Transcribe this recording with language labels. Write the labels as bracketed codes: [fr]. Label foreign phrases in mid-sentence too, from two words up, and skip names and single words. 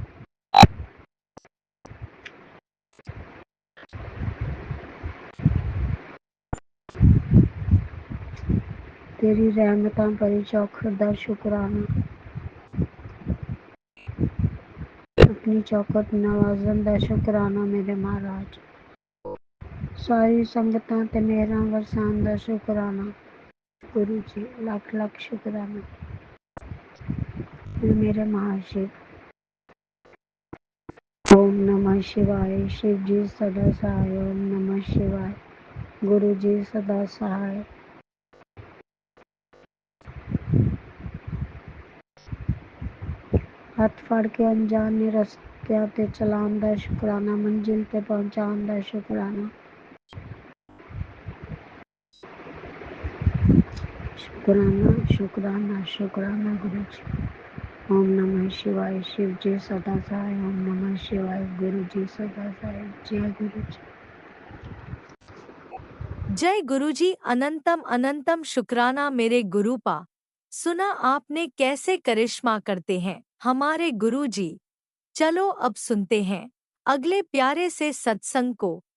[pa] ਤੇਰੀ ਰਹਿਮਤਾਂ ਭਰੀ ਚੌਖਟ ਦਾ ਸ਼ੁਕਰਾਨਾ, ਅਪਨੀ ਚੌਖਟ ਨਵਾਜ਼ਨ ਦਾ ਸ਼ੁਕਰਾਨਾ ਮੇਰੇ ਮਹਾਰਾਜ। ਸਾਰੀ ਸੰਗਤਾਂ ਤੇ ਮਿਹਰਾਂ ਵਰਸਾਨ ਦਾ ਸ਼ੁਕਰਾਨਾ ਗੁਰੂ ਜੀ। ਲੱਖ ਲੱਖ ਸ਼ੁਕਰਾਨਾ ਮੇਰੇ ਮਹਾਸ਼ਿਵ। [sa] ओम नमः शिवाय [pa] ਸ਼ਿਵ ਜੀ ਸਦਾ ਸਹਾਇ। [sa] ओम नमः शिवाय [pa] ਗੁਰੂ ਜੀ ਸਦਾ ਸਹਾਇ। ਹੱਥ ਫੜ ਕੇ ਅਣਜਾਣੇ ਰਸਤਿਆਂ ਤੇ ਚਲਾਨ ਦਾ ਸ਼ੁਕਰਾਨਾ, ਮੰਜ਼ਿਲ ਤੇ ਪਹੁੰਚਾਨ ਦਾ ਸ਼ੁਕਰਾਨਾ, ਸ਼ੁਕਰਾਨਾ ਸ਼ੁਕਰਾਨਾ ਸ਼ੁਕਰਾਨਾ ਗੁਰੂ ਜੀ। [sa] ओम नमः शिवाय [pa] ਸ਼ਿਵ ਜੀ ਸਦਾ ਸਹਾਇ। [sa] ओम नमः शिवाय [pa] ਗੁਰੂ ਜੀ ਸਦਾ ਸਹਾਇ। ਜੈ ਗੁਰੂ ਜੀ। ਜੈ ਗੁਰੂਜੀ ਅਨੰਤਮ ਅਨੰਤਮ ਸ਼ੁਕਰਾਨਾ ਮੇਰੇ ਗੁਰੁਪਾ। [hi] सुना आपने कैसे करिश्मा करते हैं हमारे गुरुजी। चलो अब सुनते हैं अगले प्यारे से सत्संग को।